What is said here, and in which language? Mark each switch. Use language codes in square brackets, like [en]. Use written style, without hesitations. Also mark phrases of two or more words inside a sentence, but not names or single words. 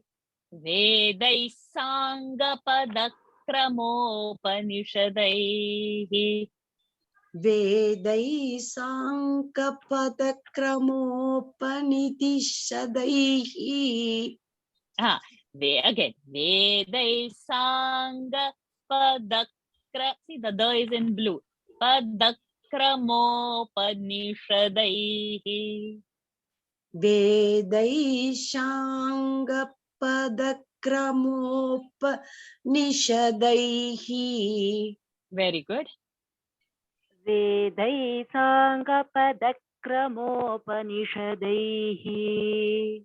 [sa] Vedai Sangapadakramopanisadaihi. Vedai Sankapadakramopanisadaihi. Again. Vedai Sangapadakra. [en] See, the is in blue. [sa] Padakramopanishadaihi. Vedai Sangapadakramopanisadaihi. [en] Very good. [sa] Vedai Sangapadakramopanisadaihi.